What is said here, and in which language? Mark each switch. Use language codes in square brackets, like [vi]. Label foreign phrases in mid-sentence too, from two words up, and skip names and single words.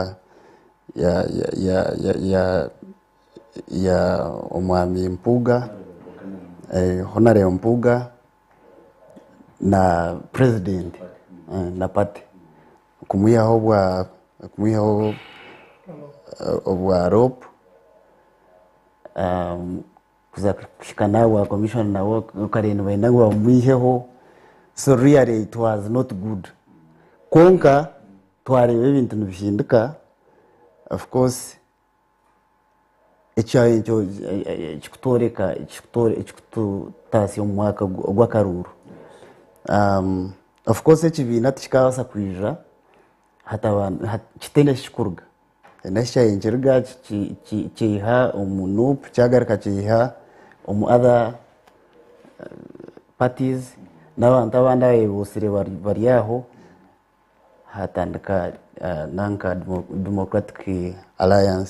[nyn] ya omwami Mpuuga, Honorable Mpuuga na president na party kumwihaho obwa rope kuza kushika nawe commission nawe ukarenda baina ngo bamwiheho. [en] So really it was not good [nyn] konka twareba ebintu nibishinduka. [en] Of course [nyn] ekyo ekikutoreka ekikutasi omwaka ogw'akaruru. [en] Of course [nyn] ekibiina tikikabasa kwija kitenda kikuruga nakyayenkyeriga kiha omu NUP kyagaruka kiha omu [en] other parties [nyn] n'abantu abandi abeebusire bari aho hatandika nanka Democratic Alliance.